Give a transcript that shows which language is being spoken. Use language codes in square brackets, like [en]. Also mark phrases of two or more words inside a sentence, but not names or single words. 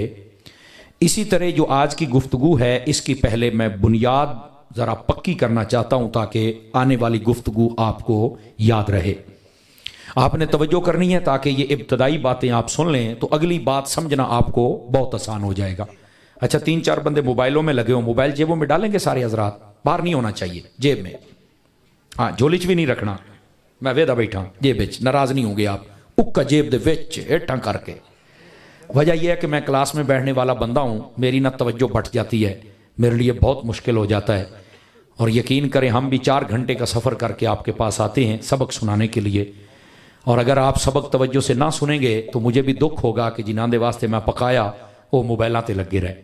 [ur] اسی طرح جو آج کی گفتگو ہے اس کی پہلے میں بنیاد ذرا پکی کرنا چاہتا ہوں تاکہ آنے والی گفتگو آپ کو یاد رہے۔ آپ نے توجہ کرنی ہے تاکہ یہ ابتدائی باتیں آپ سن لیں تو اگلی بات سمجھنا آپ کو بہت آسان ہو جائے گا۔ اچھا 3-4 بندے موبائلوں میں لگے ہو، موبائل جیبوں میں ڈالیں گے سارے حضرات، باہر نہیں ہونا چاہیے، جیب میں۔ [pa] ہاں جھولی چ بھی نہیں رکھنا، میں ویدا بیٹھا جیب وچ, [ur] ناراض نہیں ہوں گے آپ, [pa] اُکا جیب دے وچ ہیٹھاں کر کے. [ur] وجہ یہ ہے کہ میں کلاس میں بیٹھنے والا بندہ ہوں، میری نا توجہ بٹ جاتی ہے، میرے لیے بہت مشکل ہو جاتا ہے. اور یقین کریں ہم بھی 4 گھنٹے کا سفر کر کے آپ کے پاس آتے ہیں سبق سنانے کے لیے، اور اگر آپ سبق توجہ سے نا سنیں گے تو مجھے بھی دکھ ہوگا کہ [pa] جنہاں دے واسطے میں پکایا وہ موبائلوں تے لگے رہے.